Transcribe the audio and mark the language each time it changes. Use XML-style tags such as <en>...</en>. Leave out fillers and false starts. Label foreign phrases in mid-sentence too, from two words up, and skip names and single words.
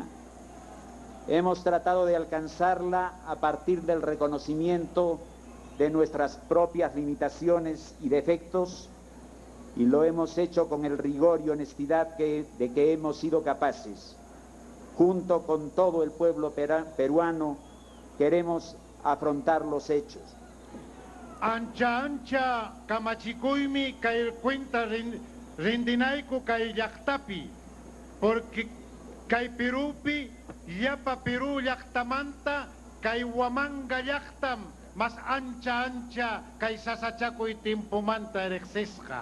<es>Hemos tratado de alcanzarla a partir del reconocimiento de nuestras propias limitaciones y defectos, y lo hemos hecho con el rigor y honestidad de que hemos sido capaces. Junto con todo el pueblo peruano queremos afrontar los hechos.</es> <qu>Ancha kamachikuymi kay cuenta rindinayku kay llaqtapi, porque kay Perupi yapa Perú llaqtamanta kay Huamanga llaqtam mas ancha kay Sasachakuy timpumanta ereksesqa.</qu>